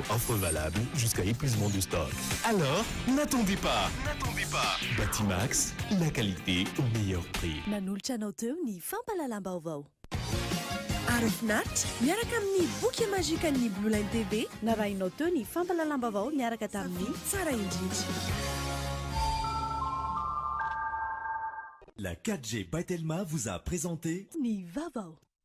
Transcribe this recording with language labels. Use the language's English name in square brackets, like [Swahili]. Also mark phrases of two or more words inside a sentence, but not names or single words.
[French] Offre valable jusqu'à épuisement du stock. Alors, n'attendez pas. Batimax, la qualité au meilleur prix. [Malagasy] Nanolotra anao teo ny fampalalam-baovao. Arofinaritra miaraka amin'ny boky magique ny Blue Line TV narahinao teo ny fampalalam-baovao miaraka tamin'ny tsara indrindra. [French] La 4G by Telma vous a présenté [Malagasy] Ni Vavao.